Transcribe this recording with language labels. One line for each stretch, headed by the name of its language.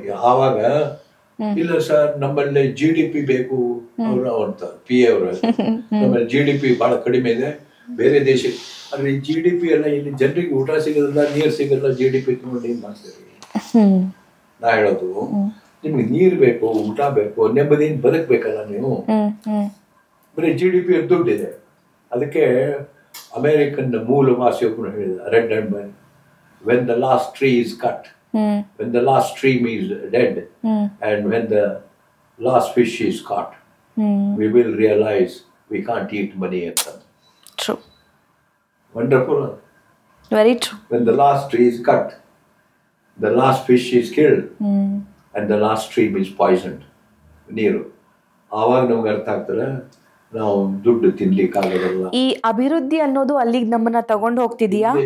Kannada: ಆವಾಗ ಇಲ್ಲ ಸರ್, ನಮ್ಮಲ್ಲಿ GDP ಬೇಕು ಅಂತ ಪಿ ಎ ಅವರು, ನಮ್ಮಲ್ಲಿ GDP ಬಹಳ ಕಡಿಮೆ ಇದೆ, ಬೇರೆ ದೇಶಕ್ಕೆ ಅಂದ್ರೆ GDP ಎಲ್ಲ ಇಲ್ಲಿ ಜನರಿಗೆ ಊಟ ಸಿಗೋದಿಲ್ಲ, ನೀರು ಸಿಗಲ್ಲ, GDP ನೋಡಿ ಏನ್ ಮಾಡ್ತೀರಿ? ನಾ ಹೇಳೋದು, ನಿಮ್ಗೆ ನೀರ್ ಬೇಕು, ಊಟ ಬೇಕು, ನೆಮ್ಮದಿಯಿಂದ ಬದುಕ್ಬೇಕಲ್ಲ ನೀವು. ಬರೀ GDP ದುಡ್ಡಿದೆ. ಅದಕ್ಕೆ ಅಮೆರಿಕನ್ ಮೂಲ ಭಾಷೆಯೊಬ್ಬರು ಹೇಳಿದ,
English: Red and man, when the last tree is cut, when the last stream is dead, and when the last fish is caught, we will realize we can't eat money at all. True. Wonderful. Very true. When the last tree is cut, the last fish is killed, and the last stream is poisoned.
Kannada: ನೀರು ಆವಾಗ ನಮ್ಗೆ ಅರ್ಥ ಆಗ್ತದೆ ನಾವು ದುಡ್ಡು ತಿನ್ಲಿಕ್ಕಾಗಲ್ಲ. ಈ ಅಭಿವೃದ್ಧಿ ಅನ್ನೋದು ಅಲ್ಲಿಗೆ ನಮ್ಮನ್ನ ತಗೊಂಡು ಹೋಗ್ತಿದೀಯಾ?